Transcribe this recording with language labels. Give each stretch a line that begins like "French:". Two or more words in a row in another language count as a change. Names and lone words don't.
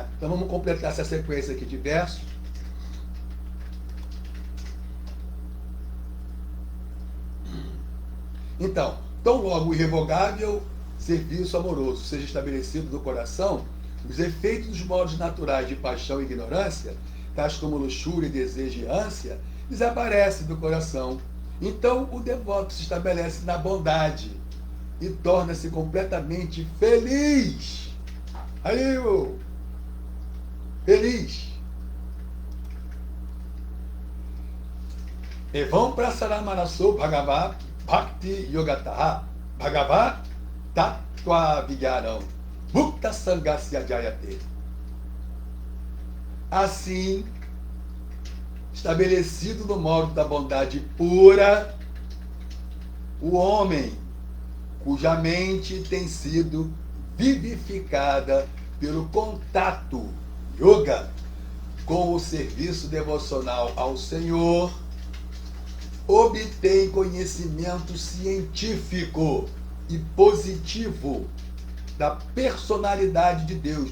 Portuguese: Então vamos completar essa sequência aqui de versos. Então, tão logo o irrevogável serviço amoroso seja estabelecido no coração, os efeitos dos modos naturais de paixão e ignorância, tais como luxúria, desejo e ânsia, desaparecem do coração. Então o devoto se estabelece na bondade e torna-se completamente feliz. Aí, feliz.
Sanskrit: एवं प्रसन्नमनसो भगवद् भक्ति योगतः भगवत् तत्त्व विज्ञानं मुक्त सङ्गस्य जायते.
Portuguese: Assim, estabelecido no modo da bondade pura, o homem cuja mente tem sido vivificada pelo contato yoga com o serviço devocional ao Senhor, obtém conhecimento científico e positivo da personalidade de Deus.